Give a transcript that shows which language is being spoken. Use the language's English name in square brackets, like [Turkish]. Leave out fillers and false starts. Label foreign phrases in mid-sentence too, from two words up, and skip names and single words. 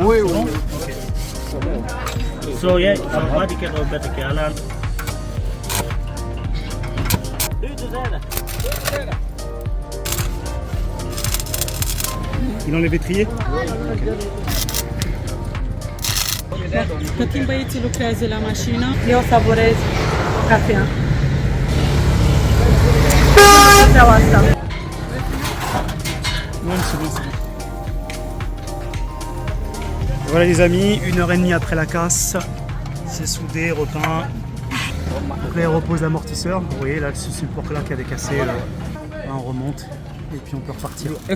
[French] Oui, c'est oui. bon oui. Ok. [English] So yeah, what you can better Alan. [French] Il enlève l'étrier. [Romanian] Cât timp băieții lucrează la mașină, eu savorez cafea. Cafeaua asta. [French] Non, c'est bon, c'est bon. Et voilà les amis, 1h30 après la casse, c'est soudé, repeint. Donc là il repose l'amortisseur. Vous voyez là ce support là qui avait cassé, là on remonte et puis on peut repartir.